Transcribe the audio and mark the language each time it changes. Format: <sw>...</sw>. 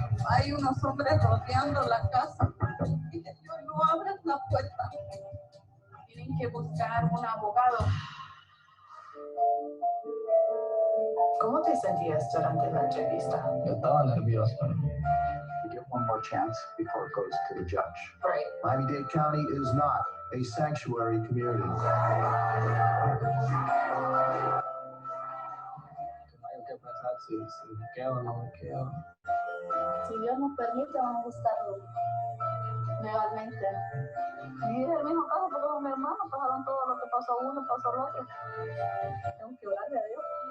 <es>Hay unos hombres rodeando la casa y ellos no abren la puerta. Tienen que buscar un abogado. ¿Cómo te sentías durante la entrevista? Yo estaba nervioso.</es> <en>You get one more chance before it goes to the judge. Right. Miami-Dade County is not a sanctuary community.</en> <es>¿Qué pasa si me quedo o no me quedo? Si Dios nos permite, vamos a buscarlo legalmente. Y es el mismo caso porque con mi hermano pasaron todo lo que pasó uno, pasó el otro. Tengo que orarle a Dios.</es>